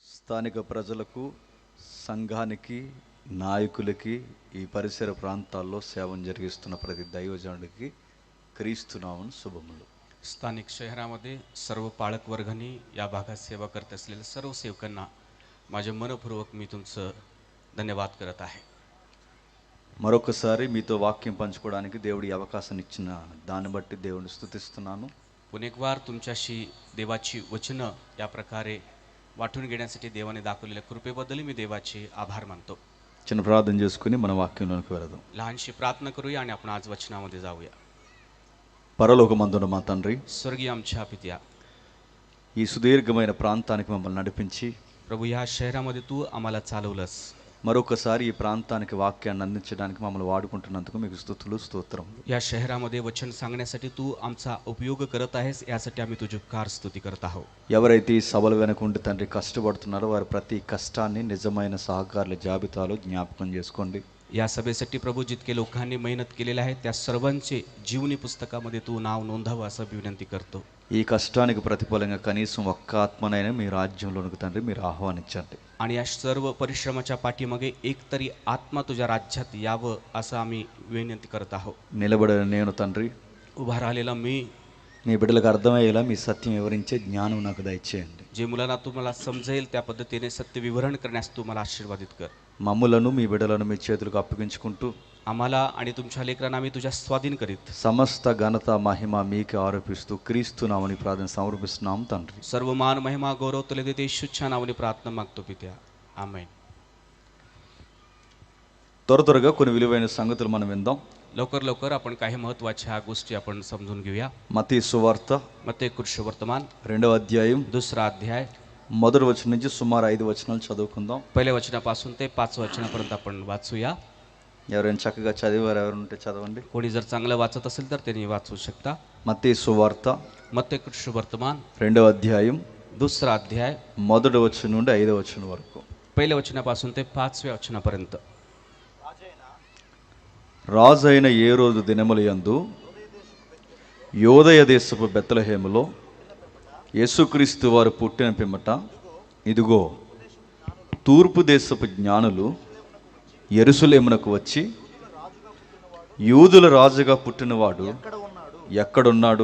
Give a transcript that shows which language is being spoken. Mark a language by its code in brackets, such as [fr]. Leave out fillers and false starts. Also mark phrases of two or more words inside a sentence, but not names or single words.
[te] స్థానిక ప్రజలకు, సంఘానికి, నాయకులకి, ఈ పరిసర ప్రాంతాల్లో సేవను జరిగిస్తున్న ప్రతి దైవజనుడికి క్రీస్తునామమున శుభములు. [mr] स्थानिक शहरामध्ये सर्व पाळक वर्गांनी या भागात सेवा करत असलेल्या सर्व सेवकांना माझे मनपूर्वक मी तुमचं धन्यवाद करत आहे. [te] మరొకసారి మీతో వాక్యం పంచుకోవడానికి దేవుడి అవకాశాన్ని ఇచ్చిన దాన్ని బట్టి దేవుని స్తుతిస్తున్నాను. [mr] पुन्हा एक वार तुमच्याशी देवाची वचनं या प्रकारे वाटून घेण्यासाठी देवाने दाखवलेल्या कृपेबद्दल मी देवाचे आभार मानतो. [te] చిన్న ప్రార్థన చేసుకుని మన వాక్యంలోకి వెళదాం. [mr] लहानशी प्रार्थना करूया आणि आपण आज वचनामध्ये जाऊया. [te] పరలోకమందున్న మా తండ్రి, [mr] स्वर्गीय आमच्या पित्या, [te] ఈ సుదీర్ఘమైన ప్రాంతానికి మమ్మల్ని నడిపించి [mr] प्रभू या शहरामध्ये तू आम्हाला चालवलंस. [te] మరొకసారి ఈ ప్రాంతానికి వాక్యాన్ని అందించడానికి మమ్మల్ని వాడుకుంటున్నందుకు మీకు స్తుతులు స్తోత్రం. [mr] या शहरामध्ये वचन सांगण्यासाठी तू आमचा उपयोग करत आहेस, यासाठी आम्ही तुझी कार स्तुती करत आहोत. [te] ఎవరైతే ఈ సభల వెనక ఉండి తండ్రి కష్టపడుతున్నారో వారి ప్రతి కష్టాన్ని నిజమైన సహకారుల జాబితాలో జ్ఞాపకం చేసుకోండి. [mr] या सभेसाठी प्रभू जितके लोकांनी मेहनत केलेली आहे त्या सर्वांचे जीवनी पुस्तकामध्ये तू नाव नोंदव असं विनंती करतो. [te] ఈ కష్టానికి ప్రతిఫలంగా కనీసం ఒక్క ఆత్మనైనా మీ రాజ్యంలోనికి తండ్రి మీరు ఆహ్వానించండి. [mr] आणि या सर्व परिश्रमाच्या पाठीमागे एक तरी आत्मा तुझ्या राज्यात यावं असं आम्ही विनंती करत आहोत. [te] నిలబడిన నేను తండ్రి, [mr] उभा राहिलेला मी, [te] మీ బిడ్డలకు అర్థమయ్యేలా మీ సత్యం వివరించే జ్ఞానం నాకు దయచేయండి. [mr] जे मुलांना तुम्हाला समजेल त्या पद्धतीने सत्य विवरण करण्यास तू मला आशीर्वादित कर. [te] మమ్ములను మీ బిడ్డలను మీ చేతులకు అప్పగించుకుంటూ [mr] आम्हाला आणि तुमच्या लेकरांना आम्ही तुझ्या स्वाधीन करीत [te] సమస్త ఘనత మహిమ మీకే ఆరోపిస్తూ క్రీస్తు నామమున ప్రార్థన సమర్పిస్తున్నాం తండ్రి. [mr] सर्व मान महिमा गौरव तुला देते येशूच्या नावाने प्रार्थना मागतो पित्या, आमेन. [te] త్వరగా కొన్ని విలువైన సంగతులు మనం విందాం. [mr] लवकर लवकर आपण काही महत्त्वाच्या गोष्टी आपण समजून घेऊया. [te] మత్తయి సువార్త [mr] मत्ते कृष्ण वर्तमान [te] 2వ అధ్యాయం [mr] 2रा अध्याय [te] మొదటి వచనం నుంచి సుమారు 5 వచనాలు చదువుకుందాం. [mr] पहिल्या वचनापासून ते 5 वचनापर्यंत आपण वाचूया. [te] ఎవరైనా చక్కగా చదివారు ఎవరు ఉంటే చదవండి. [mr] कोणी जर चांगलं वाचत असेल तर त्यांनी वाचू शकता. [te] మత్తయి సువార్త [mr] मत्ते कृष्ण वर्तमान [te] 2వ అధ్యాయం [mr] 2रा अध्याय [te] మొదటి వచనం నుండి 5వ వచనం వరకు. [mr] पहिल्या वचनापासून ते 5व्या वचनापर्यंत. [te] రాజైన ఏ రోజు దినముల యందు యోదయ దేశపు బెత్లెహేములో యేసుక్రీస్తు వారు పుట్టిన పిమ్మట ఇదిగో తూర్పు దేశపు జ్ఞానులు యెరూషలేమునకు వచ్చి, యూదుల రాజుగా పుట్టినవాడు ఎక్కడున్నాడు?